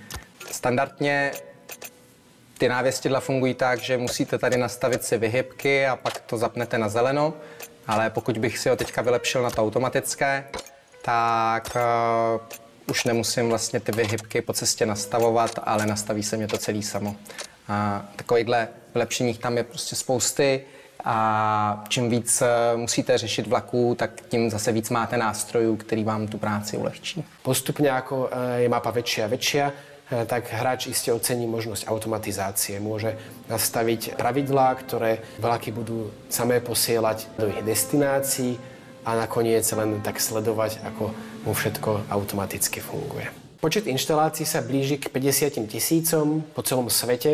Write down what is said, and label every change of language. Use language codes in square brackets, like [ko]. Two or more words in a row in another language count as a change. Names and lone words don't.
[cs] Standardně ty návěstidla fungují tak, že musíte tady nastavit si vyhybky a pak to zapnete na zeleno, ale pokud bych si ho teďka vylepšil na to automatické, tak už nemusím vlastně ty vyhybky po cestě nastavovat, ale nastaví se mě to celý samo. Takovýchhle vylepšení tam je prostě spousty a čím víc musíte řešit vlaků, tak tím zase víc máte nástrojů, který vám tu práci ulehčí. [sk] Postupně jako je mapa väčšia a väčšia, tak hráč iste ocení možnosť automatizácie. Môže nastaviť pravidlá, ktoré vlaky budú samé posielať do ich destinácií a nakoniec len tak sledovať, ako mu všetko automaticky funguje. Počet inštalácií sa blíži k 50 000 po celom svete.